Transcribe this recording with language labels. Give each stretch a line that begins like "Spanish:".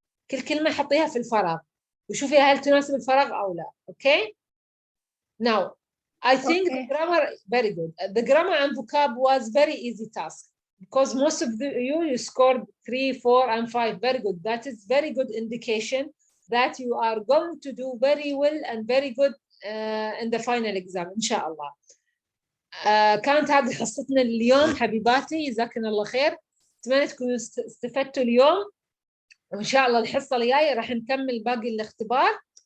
Arabic: كل كلمة حطيها في الفراغ وشوفي هل تناسب الفراغ أو لا. اوكي.
English: Now I think the grammar very good. The grammar and vocab was very easy task because most of you scored 3, 4 and 5. Very good. That is very good indication that you are going to do very well and very good in the final exam إن شاء الله.
Arabic: كانت هذه حصتنا اليوم حبيباتي. جزاكن الله خير. أتمنى تكونوا استفدتوا اليوم وإن شاء الله الحصة الجاية راح نكمل باقي الاختبار.